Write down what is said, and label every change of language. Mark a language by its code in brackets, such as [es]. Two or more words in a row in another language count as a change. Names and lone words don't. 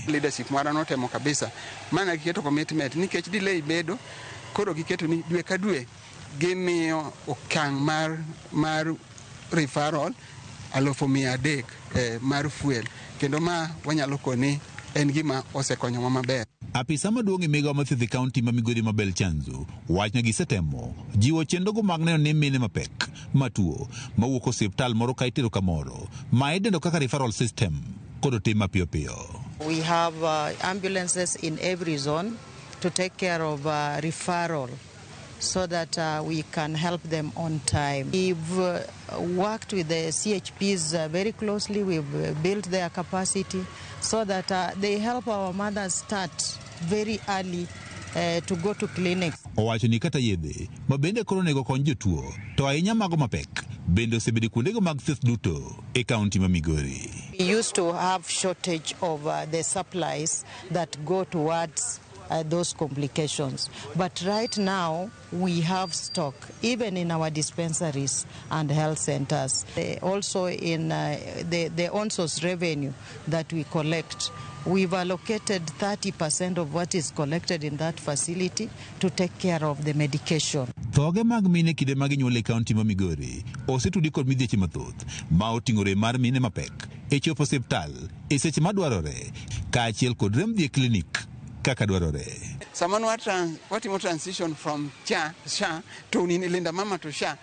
[luo] Leadership mara notemo kabisa mana giketo commitment nikech delay bedo koro giketo ni dwe ka dwe gimiyo okang' mar referral 300,000 mar fuel kendo ma wanyalo koni en gima osekonyowa maber. Apisa maduong' e migawo mar thieth e kaunti ma Migori Mabel Chanzu wach ni gisetemo jiwo chenrogo mag neno ni mine mapek matuo mawuok osiptal moro ka itero kamoro ma idendo kaka referral system kod otim mapiyo piyo. [en] We have ambulances in every zone to take care of referral so that we can help them on time. We've worked with the CHPs very closely. We've built their capacity so that they help our mothers start very early to go to clinics. [luo] Owacho ni kata yedhe ma bende koro nego kony jotuo to ahinya mago mapek bende osebedo kuondego mag thieth duto e kaunti ma Migori. [en] We used to have shortage of the supplies that go towards those complications. But right now, we have stock, even in our dispensaries and health centers. Also in the on-source revenue that we collect, we've allocated 30% of what is collected in that facility to take care of the medication. [luo] Thoge mag mine kinde mag nyuol e kaunti ma Migori osetudi kod midhieche mathoth ma oting'ore mar mine mapek e chopo osiptal e seche madwarore kaachiel kod rem dhi e klinik kaka dwarore. Samano watimo [en] transition from SHA to Linda Mama to SHA.